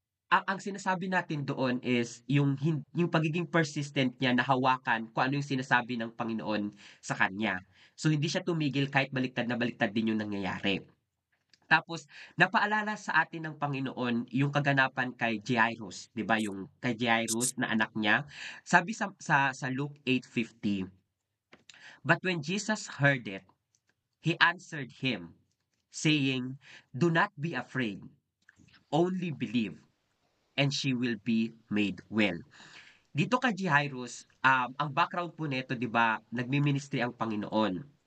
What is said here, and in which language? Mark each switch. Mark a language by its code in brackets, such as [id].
[tl] Ang sinasabi natin doon is yung pagiging persistent niya na hawakan kung ano yung sinasabi ng Panginoon sa kanya. So, hindi siya tumigil kahit baliktad na baliktad din yung nangyayari. Tapos napaalala sa atin ng Panginoon yung kaganapan kay Jairus, 'di ba, yung kay Jairus na anak niya. Sabi sa [en] Luke 8:50, "But when Jesus heard it, he answered him, saying, 'Do not be afraid, only believe, and she will be made well.'" [tl] Dito kay Jairus, ang background po nito 'di ba, nagmi-ministry ang Panginoon.